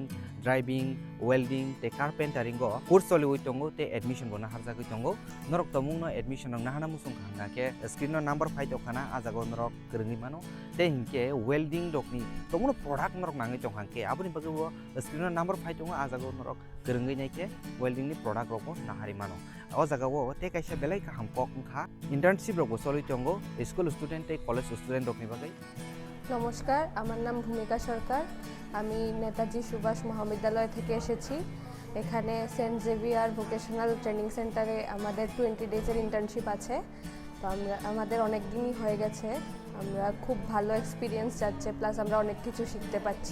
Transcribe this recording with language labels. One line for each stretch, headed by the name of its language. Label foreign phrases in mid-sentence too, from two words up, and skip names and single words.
Kok Borok: driving, welding, te carpentering go course soli uitongo te admission bona harjagoi tongo norok tomung no admission ang nahana musung khanga ke screen no number phai tokana a jaga norok krungi mano te hinke welding dokni tomung product norok nangi tongkhang ke aboni bago screen no number phai tongo a jaga norok krungi nai ke welding ni product roko nahari mano o jaga o te kaisa belai ka hamkok kha internship roko soli tongo
English: school student
Kok Borok: te
English: college student
Kok Borok: rokni bagai
Bangla: নমস্কার, আমার নাম ভূমিকা সরকার। আমি নেতাজি সুভাষ মহাবিদ্যালয় থেকে এসেছি। এখানে সেন্ট জেভিয়ার ভোকেশনাল ট্রেনিং সেন্টারে আমাদের 20
English: days internship
Bangla: আছে। তো আমাদের অনেক দিনই হয়ে গেছে। আমরা খুব ভালো এক্সপিরিয়েন্স যাচ্ছে, প্লাস আমরা অনেক কিছু শিখতে পাচ্ছি।